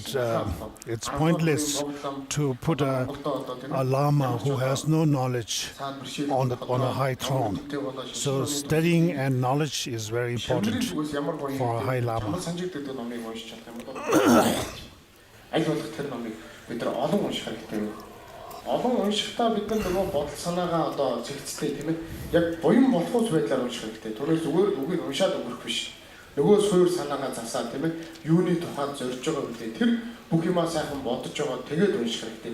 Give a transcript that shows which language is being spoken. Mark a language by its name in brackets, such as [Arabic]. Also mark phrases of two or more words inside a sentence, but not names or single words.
[English] it's pointless to put a Lama who has no knowledge on a high throne. So studying and knowledge is very important for a high Lama. [Mongolian] Олон уншихтаа бид нар нөгөө бодол санаагаа одоо зэгцтэй тийм ээ яг буян болохоос байдлаар унших хэрэгтэй. Түүнээс зүгээр үгийг уншаад өнгөрөх биш. Нөгөө суур санаагаа засаа тийм ээ юуны тухайд зорж байгаа гэдэг тэр бүх юмаа сайхан бодож байгаа тэгээд унших хэрэгтэй.